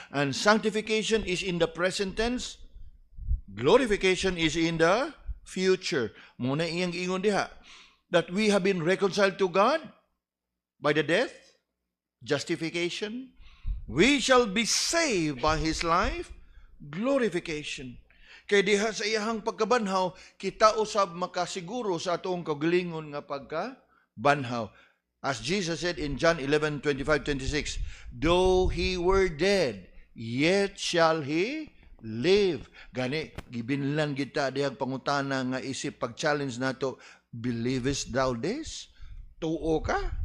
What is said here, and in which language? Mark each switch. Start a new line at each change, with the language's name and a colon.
English: And sanctification is in the present tense. Glorification is in the future.
Cebuano: Muna iyang ingon diha,
English: that we have been reconciled to God by the death, justification. We shall be saved by His life, glorification.
Cebuano: Kay diha sa iyahang pagkabanhaw, kita usab makasiguro sa atong kagalingon nga pagkabanhaw.
English: As Jesus said in John 11:25-26, though He were dead, yet shall He live.
Cebuano: Gani, gibinlan kita dihang pangutana nga isip pag-challenge nato,
English: believest thou this?
Cebuano: Tuo ka?